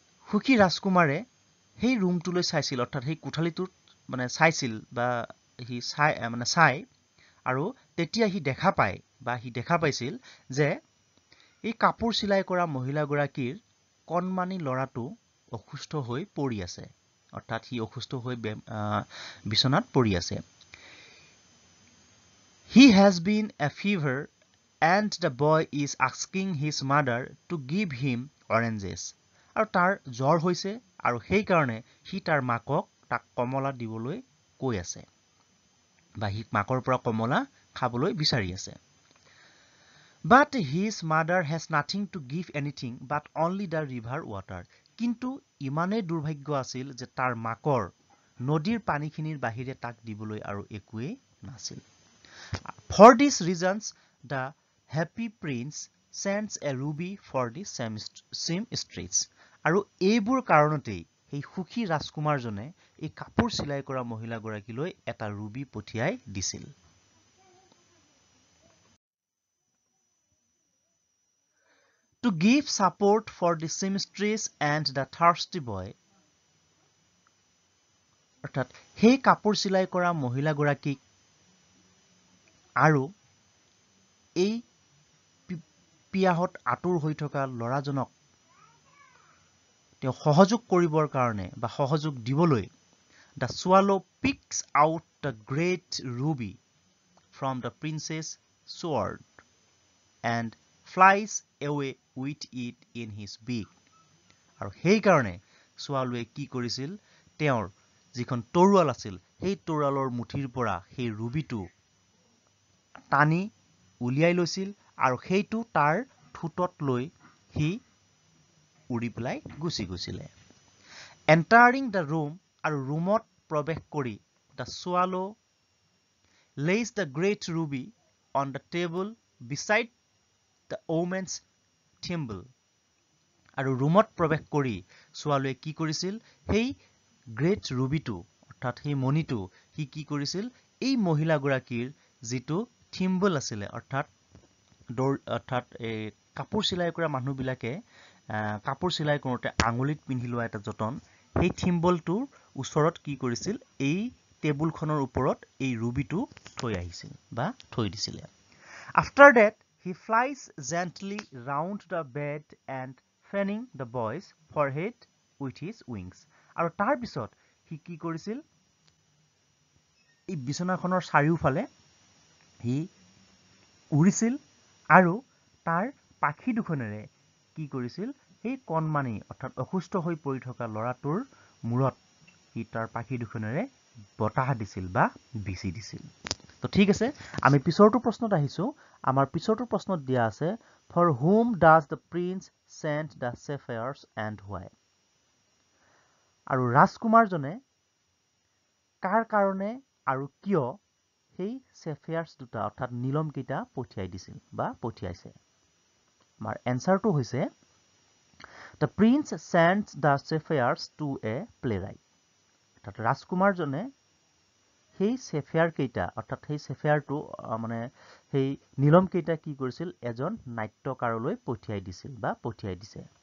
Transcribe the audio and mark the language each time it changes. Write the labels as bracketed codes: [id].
[as] সুখী ৰাজকুমাৰে সেই ৰুমটোলৈ চাইছিল অৰ্থাৎ সেই কোঠালিটোত মানে চাইছিল বা হি চাই আৰু তেতিয়া হি দেখা পায় বা হি দেখা পাইছিল যে এই কাপোৰ চিলাই কৰা মহিলাগৰাকীৰ কণমানি লৰাটো অসুস্থ হৈ পৰি আছে অৰ্থাৎ হি অসুস্থ হৈ বিছনাত পৰি আছে [en] He has been a fever and the boy is asking his mother to give him oranges. [as] আৰু তাৰ জ্বৰ হৈছে আৰু সেই কাৰণে সি তাৰ মাকক তাক কমলা দিবলৈ কৈ আছে বা সি মাকৰ পৰা কমলা খাবলৈ বিচাৰি আছে. [en] But his mother has nothing to give anything but only the river water. [as] কিন্তু ইমানেই দুৰ্ভাগ্য আছিল যে তাৰ মাকৰ নদীৰ পানীখিনিৰ বাহিৰে তাক দিবলৈ আৰু একোৱেই নাছিল. [en] For these reasons, the happy prince sends a ruby for the seamstress. [as] আৰু এইবোৰ কাৰণতেই এই সুখী ৰাজকুমাৰজনে এই কাপোৰ চিলাই কৰা মহিলাগৰাকীলৈ এটা ৰুবি পঠিয়াই দিছিল. [en] To give support for the seamstress and the thirsty boy. [as] অৰ্থাৎ সেই কাপোৰ চিলাই কৰা মহিলাগৰাকীক আৰু এই পিয়াহত আতুৰ হৈ থকা ল'ৰাজনক তেওঁ সহযোগ কৰিবৰ কাৰণে বা সহযোগ দিবলৈ [en] the swallow picks out the great ruby from the prince's sword and flies away with it in his beak. [as] আৰু সেই কাৰণে swallowৱে কি কৰিছিল তেওঁৰ যিখন তৰোৱাল আছিল সেই তৰোৱালৰ মুঠিৰ পৰা সেই ৰুবিটো টানি উলিয়াই লৈছিল আৰু সেইটো তাৰ ঠোঁটত লৈ সি উৰি পেলাই গুচি গৈছিলে. [en] Entering the room [as] আৰু ৰুমত প্ৰৱেশ কৰি [en] the swallow lays the great ruby on the table beside the woman's thimble. [as] আৰু ৰুমত প্ৰৱেশ কৰি swallowৱে কি কৰিছিল সেই গ্ৰেট ৰুবিটো অৰ্থাৎ সেই মণিটো সি কি কৰিছিল এই মহিলাগৰাকীৰ যিটো থিম্বল আছিলে অৰ্থাৎ কাপোৰ চিলাই কৰা মানুহবিলাকে কাপোৰ চিলাই কৰোঁতে আঙুলিত পিন্ধি লোৱা এটা যতন সেই থিম্বলটোৰ ওচৰত কি কৰিছিল এই টেবুলখনৰ ওপৰত এই ৰুবিটো থৈ আহিছিল বা থৈ দিছিলে. [en] After that, he flies gently round the bed and fanning the boy's forehead with his wings. [as] আৰু তাৰ পিছত সি কি কৰিছিল এই বিছনাখনৰ চাৰিওফালে সি উৰিছিল আৰু তাৰ পাখি দুখনেৰে কি কৰিছিল সেই কণমানি অৰ্থাৎ অসুস্থ হৈ পৰি থকা ল'ৰাটোৰ মূৰত সি তাৰ পাখি দুখনেৰে বতাহ দিছিল বা বিচি দিছিল. তো ঠিক আছে আমি পিছৰটো প্ৰশ্নত আহিছো. আমাৰ পিছৰটো প্ৰশ্নত দিয়া আছে [en] for whom does the prince send the sapphires and why? [as] আৰু ৰাজকুমাৰজনে কাৰ কাৰণে আৰু কিয় সেই sapphires দুটা অৰ্থাৎ নীলম কেইটা পঠিয়াই দিছিল বা পঠিয়াইছে. আমাৰ এনসাৰটো হৈছে [en] the prince sends the sapphires to a playwright. [as] অৰ্থাৎ ৰাজকুমাৰজনে সেই sapphire কেইটা অৰ্থাৎ সেই sapphire মানে সেই নীলম কেইটা কি কৰিছিল এজন নাট্যকাৰলৈ পঠিয়াই দিছিল বা পঠিয়াই দিছে.